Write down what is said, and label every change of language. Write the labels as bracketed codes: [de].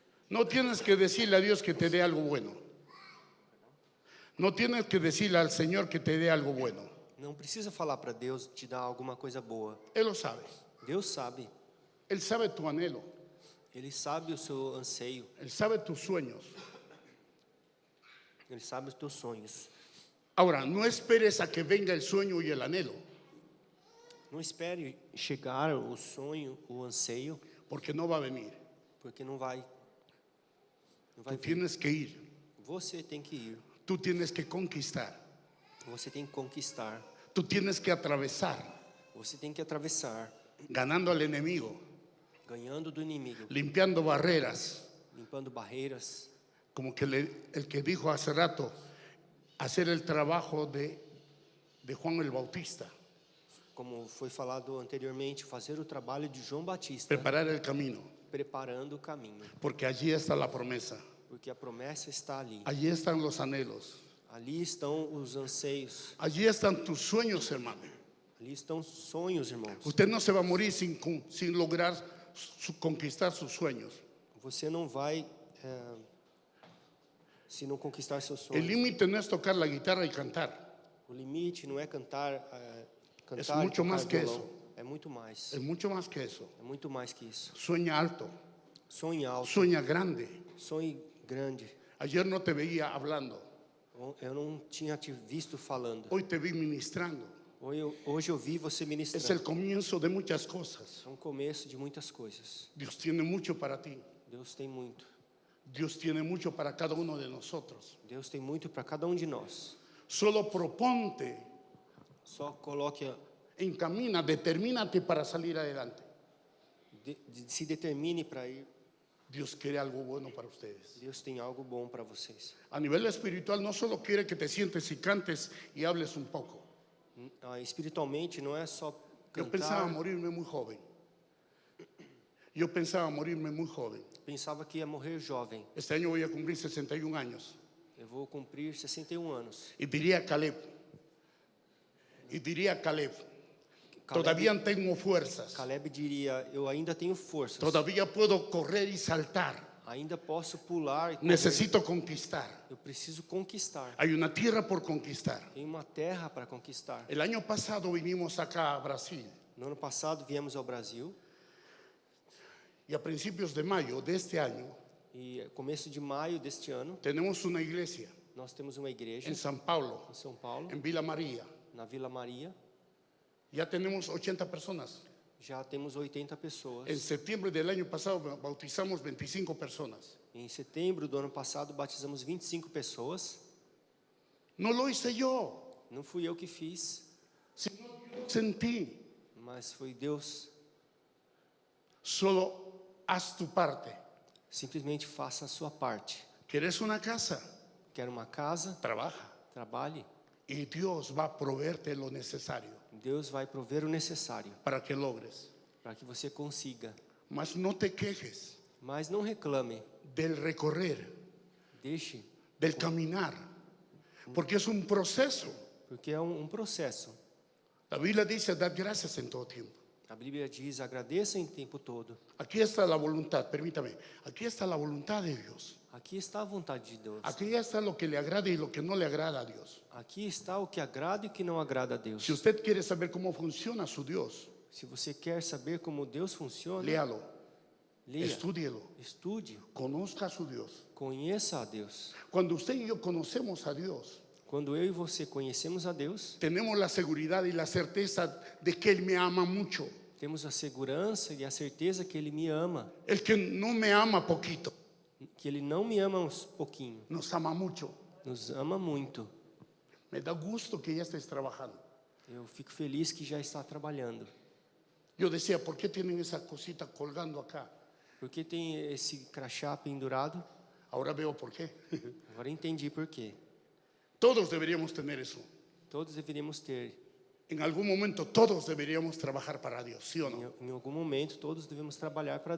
[es] No tienes que decirle a Dios que te dé algo bueno. No tienes que decirle al Señor que te dé algo bueno. [pt] Não precisa falar para Deus te dar alguma coisa boa. [es] Él lo sabe. [pt] Deus sabe. [es] Él sabe tu anhelo. [pt] Ele sabe o seu anseio. [es] Él sabe tus sueños. [pt] Ele sabe os teus sonhos. [es] Ahora, no esperes a que venga el sueño y el anhelo, [pt] Não espere chegar o sonho, o anseio, [es] porque no va a venir. [pt] porque não vai. Não vai [es] Tú [pt] vir. [es] tienes que ir. [pt] Você tem que ir. [es] Tú tienes que conquistar. [pt] Você tem que conquistar. [es] Tú tienes que atravesar, [pt] Você tem que atravessar, [es] ganando al enemigo, [pt] ganhando do inimigo, [es] limpiando barreras, [pt] limpando barreiras. [es] como que el que dijo hace rato, hacer el trabajo de Juan el Bautista, [pt] Como foi falado anteriormente, fazer o trabalho de João Batista, [es] preparar el camino, [pt] preparando o caminho, [es] porque allí está la promesa, [pt] porque a promessa está ali. [es] allí están los anhelos, [pt] Ali estão os anseios, [es] allí están tus sueños, hermano. [pt] ali estão os sonhos, irmãos. [es] Usted no se va a morir sin lograr conquistar sus sueños. [pt] Você não vai se não conquistar seus [es] El [pt] sonhos. [es] límite no es tocar la guitarra y cantar, [pt] O limite não é cantar, [es] Es [pt] cantar e [es] mucho [pt] tocar [es] más que [pt] violão. [es] eso. [pt] É muito mais. [es] es mucho más que eso. [pt] É muito mais que isso. [es] Sueña alto, [pt] Sonhe alto, [es] sueña grande. [pt] sonhe grande. [es] Ayer no te veía hablando, [pt] Eu não tinha te visto falando. [es] hoy te vi ministrando. [pt] Hoje eu vi você [es] Es [pt] ministrar. [es] el comienzo de muchas cosas. [pt] É um começo de muitas coisas. [es] Dios tiene mucho para ti. [pt] Deus tem muito. [es] Dios tiene mucho para cada uno de nosotros. [pt] Deus tem muito para cada de nós. [es] Solo proponte, [pt] Só coloque, [es] encamina, determínate para salir adelante. [pt] se determine para ir. [es] Dios quiere algo bueno para ustedes. [pt] Deus tem algo bom para vocês. [es] A nivel espiritual no solo quiere que te sientes y cantes y hables un poco. [pt] Espiritualmente não é só [es] Yo pensaba [pt] cantar. [es] morirme muy joven. Yo pensaba morirme muy joven. [pt] Pensava que ia morrer jovem. [es] Este año voy a cumplir 61 años. [pt] Eu vou cumprir 61 anos. [es] Y diría Caleb, todavía tengo fuerzas. [pt] Caleb diria, eu ainda tenho forças. [es] Todavía puedo correr y saltar. [pt] Ainda posso pular e correr. [es] Necesito conquistar. [pt] Eu preciso conquistar. [es] Hay una tierra por conquistar. [pt] Tem uma terra para conquistar. [es] El año pasado vinimos acá a Brasil [pt] No ano passado viemos ao Brasil [es] y a principios de mayo de este año [pt] e começo de maio deste ano [es] tenemos una iglesia [pt] nós temos uma igreja [es] en San Paulo, [pt] em São Paulo, [es] en Vila María. [pt] na Vila Maria. [es] Ya tenemos 80 personas. [pt] Já temos 80 pessoas. [es] En septiembre del año pasado bautizamos 25 personas. [pt] Em setembro do ano passado batizamos 25 pessoas. [es] No lo hice yo, [pt] Não fui eu que fiz, [es] sino Dios en ti. [pt] mas foi Deus. [es] Solo haz tu parte. [pt] Simplesmente faça a sua parte. [es] ¿Quieres una casa? [pt] Quer uma casa? [es] Trabaja. [pt] Trabalhe. [es] Y Dios va a proveerte lo necesario [pt] Deus vai prover o necessário [es] para que logres. [pt] para que você consiga. [es] Mas no te quejes [pt] Mas não reclame. [es] del recorrer, [pt] Deixe, [es] del caminar, porque es un proceso. [pt] porque é um processo. [es] La Biblia dice, dad gracias en todo tiempo. [pt] A Bíblia diz, agradeça em tempo todo. [es] Aquí está la voluntad, permítame, aquí está la voluntad de Dios. [pt] Aqui está a vontade de Deus. [es] Aquí está lo que le agrada y lo que no le agrada a Dios. [pt] Aqui está o que agrada e o que não agrada a Deus. [es] Si usted quiere saber cómo funciona su Dios, [pt] Se você quer saber como Deus funciona, [es] léalo. [pt] Leia, [es] Estúdielo. [pt] estude, [es] Conozca a su Dios. [pt] conheça a Deus. [es] Cuando usted y yo conocemos a Dios, [pt] Quando eu e você conhecemos a Deus, [es] tenemos la seguridad y la certeza de que Él me ama mucho. [pt] temos a segurança e a certeza que Ele me ama, [es] El que no me ama poquito, [pt] que Ele não me ama uns pouquinho, [es] nos ama mucho. [pt] nos ama muito. [es] Me da gusto que ya estés trabajando. [pt] Eu fico feliz que já está trabalhando. [es] Yo decía, ¿por qué tienen esa cosita colgando acá? [pt] Porque tem esse crachá pendurado? [es] Ahora veo por qué. [pt] Agora entendi por quê. [es] Todos deberíamos tener eso. [pt] Todos deveríamos ter. [es] En algún momento todos deberíamos trabajar para Dios, ¿sí o no? [pt] Em algum momento, todos devemos trabalhar para